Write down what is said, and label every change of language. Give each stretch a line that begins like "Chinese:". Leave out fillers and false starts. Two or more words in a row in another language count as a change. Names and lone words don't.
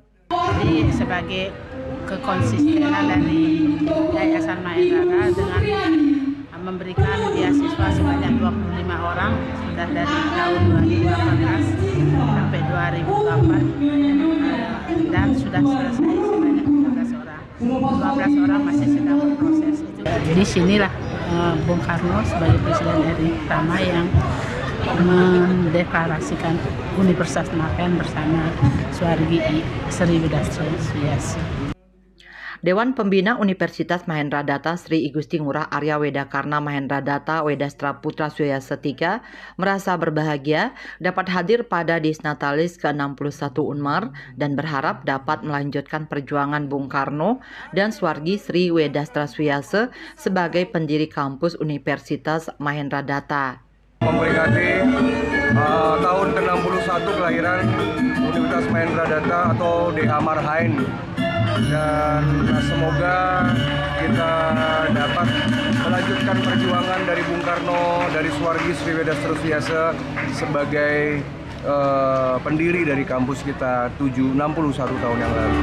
Indonesian: Jadi sebagai kekonsistenan dari Yayasan Mahendra dengan memberikan beasiswa sebanyak 25 orang sudah dari tahun 2018 sampai 2024 dan sudah selesai sebanyak 15 orang. 12 orang masih sedang berproses. Di sinilah Bung Karno sebagai Presiden RI pertama yang mendeklarasikan Universitas Mahendra bersama Swargi Sri Wedastra Swiasa. Dewan Pembina Universitas Mahendra Data Sri Igusti Ngurah Arya Wedakarna Mahendra Data Wedastra Putra Swiasa III merasa berbahagia dapat hadir pada Disnatalis ke-61 Unmar dan berharap dapat melanjutkan perjuangan Bung Karno dan Swargi Sri Wedastra Swiasa sebagai pendiri kampus Universitas Mahendra Data. Memperingati tahun ke-61 kelahiran Universitas Mahendra Data atau DH Marhain, dan semoga kita dapat melanjutkan perjuangan dari Bung Karno, dari Swargi Sri Wedastra Swiasa sebagai pendiri dari kampus kita 61 tahun yang lalu.